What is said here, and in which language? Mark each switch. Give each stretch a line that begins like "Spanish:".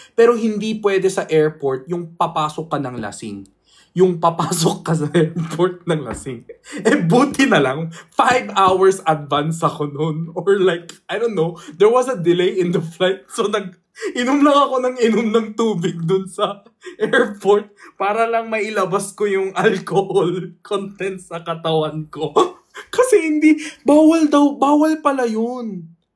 Filipino: Pero hindi pwede sa airport yung papasok ka ng lasing. Yung papasok ka sa airport ng lasing. Buti na lang, 5 hours advance ako noon.
English: Or like, I don't know, there was a delay in the flight.
Filipino: So, inom lang ako ng tubig dun sa airport para lang mailabas ko yung
English: alcohol content
Filipino: sa katawan ko. Kasi bawal pala yun.